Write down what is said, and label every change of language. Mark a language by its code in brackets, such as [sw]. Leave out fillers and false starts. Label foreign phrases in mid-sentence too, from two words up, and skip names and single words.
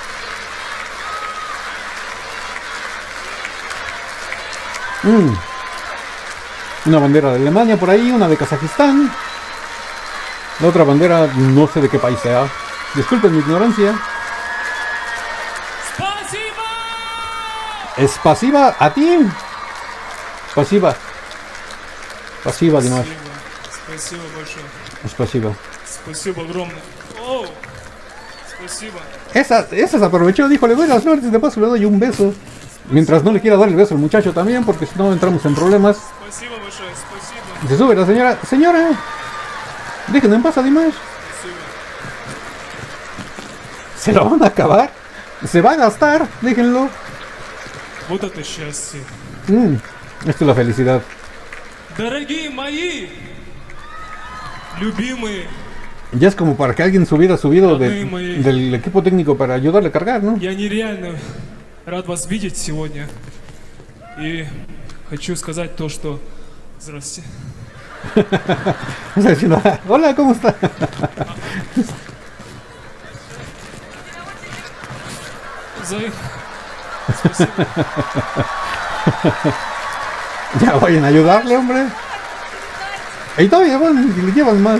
[es] Una bandera de Alemania por ahí, una de Kazajistán. La otra bandera no sé de qué país sea. Disculpen mi ignorancia. ¿Es pasiva a ti? Pasiva. Pasiva, Dimash. [ru] Спасибо большое. [es] Pasiva. [ru] Спасибо огромное. Оу. Спасибо. [es] Esa se aprovechó, dijo, le doy las flores, de paso le doy un beso. Mientras no le quiera dar el beso al muchacho también, porque si no entramos en problemas. [ru] Спасибо большое. Спасибо. [es] Se sube la señora. Señora, déjenme en paz a Dimash. [ru] Спасибо. [es] Se lo van a acabar. Se va a gastar, déjenlo. [ru] Вот это счастье. [es] Esto es la felicidad. [ru] Дорогие мои, любимые, [es] Ya es como para que alguien se hubiera subido del equipo técnico para ayudarle a cargar, ¿no? [ru] я нереально рад вас видеть сегодня. И хочу сказать то, что... Здравствуйте. [es] O sea, diciendo, hola, ¿cómo está? [ru] Спасибо. [es] Ya vayan a ayudarle, hombre. Y todavía van y le llevan más.